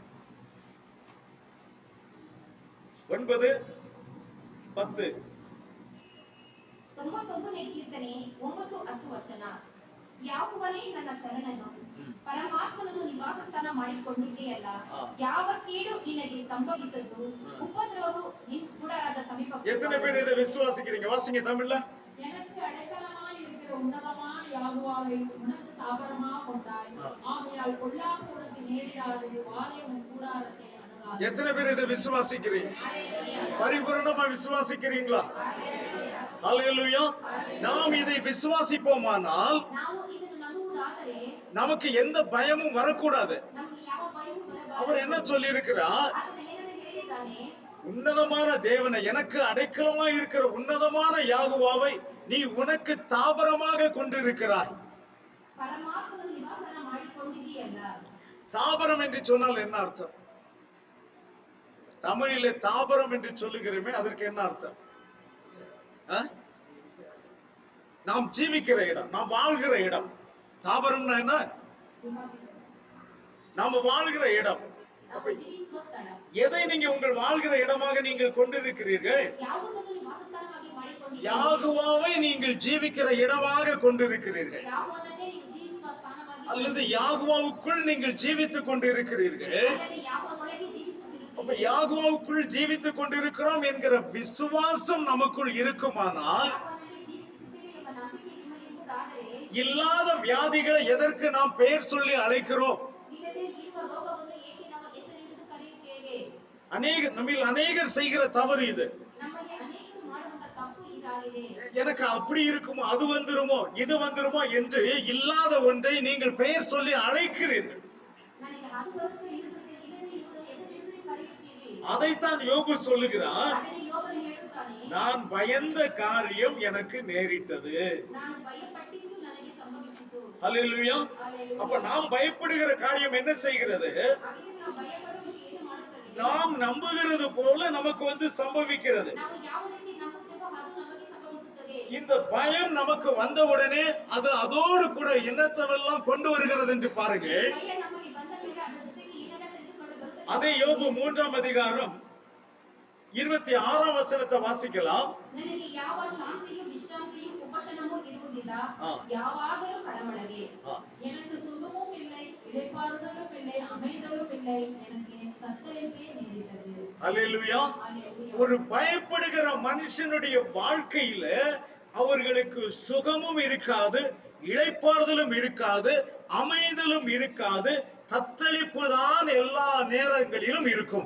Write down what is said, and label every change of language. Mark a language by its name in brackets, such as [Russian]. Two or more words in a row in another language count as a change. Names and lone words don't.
[Kannada] 9, 10. 99ನೇ ಕೀರ್ತನೆ 9-10 ವಚನ. ಯಾಹುವನೇ ನನ್ನ ಶರಣನು, ಪರಮಾತ್ಮನನ್ನು ನಿವಾಸ ಸ್ಥಾನ ಮಾಡಿಕೊಂಡಿದ್ದೆಯಲ್ಲ. ಯಾವ ಕೇಡು ನಿನಗೆ ಸಂಭವಿಸದು, ಉಪದ್ರವವು ನಿನ್ ಗುಡಾರದ ಸಮೀಪಕ್ಕೆ. [Tamil] எத்தனை பேர் இதை விசுவாசிக்கிறீங்க? வாசிங்க தமிழ்ல. எனக்கு அடைக்கலமாய் இருக்கிற உன்னதமான யெகோவாவை உனக்கு தாபரமாக கொண்டாய், ஆகையால் பொல்லாப்பு உனக்கு நேரிடாது, வாதை உன் கூடாரத்தை அணுகாது. எத்தனை பேர் இதை விசுவாசிக்கிறீங்க? பரிபூரணமா விசுவாசிக்கிறீங்களா? ஹல்லேலூயா. நாம் இதை விசுவாசிப்போமானால் [Kannada] ನಾವು ಇದನ್ನು ನಂಬುವುದಾದರೆ [Tamil] நமக்கு எந்த பயமும் வரக்கூடாது. [Kannada] ನಮಗೆ ಯಾವ ಭಯವೂ ಬರಬಾರದು. [Tamil] அவர் என்ன சொல்லி இருக்கிறார்? [Kannada] ಆತನು ಏನನ್ನು ಹೇಳಿದ್ದಾನೆ? [Tamil] உன்னதமான தேவனை, எனக்கு அடைக்கலமா இருக்கிற உன்னதமான யாகுவாவை நீ உனக்கு தாபரமாக கொண்டிருக்கிறாய். [Kannada] ಪರಮಾತ್ಮನನ್ನು ನಿವಾಸನ ಮಾಡಿಕೊಂಡಿದ್ದೀಯಲ್ಲ. [Tamil] தாபரம் என்று சொன்னால் என்ன அர்த்தம்? தமிழிலே தாபரம் என்று சொல்லுகிறோமே, அதற்கு என்ன அர்த்தம்? நாம் ஜீவிக்கிற இடம், நாம் வாழ்கிற இடம். தாபரம்னா என்ன? நாம வாழ்கிற இடம். [Kannada] ನಾವು ಜೀವಿಸುವ ಸ್ಥಳ. [Tamil] எதை நீங்க உங்கள் வாழ்கிற இடமாக நீங்கள் கொண்டிருக்கிறீர்கள்? [Kannada] ಯಾವುದನ್ನು ನಿವಾಸಸ್ಥಾನವಾಗಿ ಮಾಡಿಕೊಂಡಿದ್ದೀರಿ? [Tamil] யாகுவாவை நீங்கள் ஜீவிக்கிற இடமாக கொண்டிருக்கிறீர்கள், [Kannada] ಯಾವುದನ್ನೇ ನೀವು ಜೀವಿಸುವ ಸ್ಥಾನವಾಗಿ, [Tamil] அல்லது யாகுவாவுக்குள் நீங்கள் ஜீவித்துக் கொண்டிருக்கிறீர்கள். [Kannada] அல்லது ಯಾವುದರೊಳಗೆ [Tamil] அப்ப [Kannada] ಜೀವಿಸುತ್ತಿರುತ್ತೀರಿ? [Tamil] யாகுவாவுக்குள் ஜீவித்துக் கொண்டிருக்கிறோம் என்கிற விசுவாசம் நமக்குள் இருக்குமானால், [Kannada] ಯಾವುದರಲ್ಲಿ ಜೀವಿಸುತ್ತಿದ್ದೇವೆ ಎಂಬ ನಂಬಿಕೆ ನಿಮ್ಮಲ್ಲಿ ಇರುವುದಾದರೆ, [Tamil] இல்லாத வியாதிகளை எதற்கு நாம் பெயர் சொல்லி அழைக்கிறோம்? [Kannada] ಇಲ್ಲದೆ ಇರುವ ರೋಗವನ್ನು ಏಕೆ ನಾವು ಹೆಸರಿಡಿದು ಕರೆಯುತ್ತೇವೆ? [Tamil] நம்மில் அநேகர் செய்கிற தவறு இது. [Kannada] ನಮ್ಮಲ್ಲಿ ಅನೇಕರು ಮಾಡುವಂತ ತಪ್ಪು ಇದಾಗಿದೆ. [Tamil] எனக்கு அப்படி இருக்குமோ, அது வந்துருமோ, இது வந்துருமோ என்று இல்லாத ஒன்றை நீங்கள் பெயர் சொல்லி அழைக்கிறீர்கள். [Kannada] ನನಗೆ ಅದು ಬರುತ್ತೋ ಇದು ಬರುತ್ತೆ, ಇಲ್ಲದೆ ಇರುವುದನ್ನು ಹೆಸರಿಡಿದು ನೀವು ಕರೆಯುತ್ತೀರಿ. [Tamil] அதைத்தான் யோபு சொல்லுகிறார், [Kannada] ಅದನ್ನು ಯೋಬನು ಹೇಳುತ್ತಾನೆ, [Tamil] நான் பயந்த காரியம் எனக்கு நேரிட்டது. [Kannada] ನಾನು ಭಯಪಟ್ಟಿದ್ದು ನನಗೆ ಸಂಭವಿಸಿತು. [Tamil] அல்லேலூயா. Hallelujah. அப்ப நாம் பயப்படுகிற காரியம் என்ன செய்கிறது? [Kannada] ಹಾಗಿದ್ರೆ ನಾವು ಭಯಪಡುವ ವಿಷಯ ಏನು ಮಾಡುತ್ತದೆ? [Tamil] நாம் நம்புகிறது போல நமக்கு சம்பவிக்கிறது. [Kannada] ನಾವು ಯಾವ ರೀತಿ ನಂಬುತ್ತೇವೋ ಅದು ನಮಗೆ ಸಂಭವಿಸುತ್ತದೆ. [Tamil] இந்த பயம் நமக்கு வந்தவுடனே அது அதோடு கூட என்னத்தெல்லாம் கொண்டு வருகிறது என்று பாருங்க. [Kannada] ಭಯ ನಮಗೆ ಬಂದ ಮೇಲೆ ಅದರ ಜೊತೆಗೆ ಏನೆಲ್ಲ ತೆಗೆದುಕೊಂಡು ಬರುತ್ತದೆ? [Tamil] அதே யோபு 3ஆம் அதிகாரம் 26ஆம் வசனத்தை வாசிக்கலாம். [Kannada] ನನಗೆ ಯಾವ ಶಾಂತಿಯೂ ವಿಶ್ರಾಂತಿಯೂ ಉಪಶಮನವೂ ಇರುವುದಿಲ್ಲ, ಯಾವಾಗಲೂ ಕಳವಳವೇ. [Tamil] எனக்கு சுகமும் இல்லை, இளைப்பாறுதலும் இல்லை, அமைதலும் இல்லை, எனக்கு தத்தளிப்பே நேரிட்டது. அல்லேலூயா. Hallelujah. ஒரு பயப்படுகிற மனுஷனுடைய வாழ்க்கையில அவர்களுக்கு சுகமும் இருக்காது, இளைப்பாறுதலும் இருக்காது, அமைதலும் இருக்காது, தத்தளிப்பு தான் எல்லா நேரங்களிலும் இருக்கும்.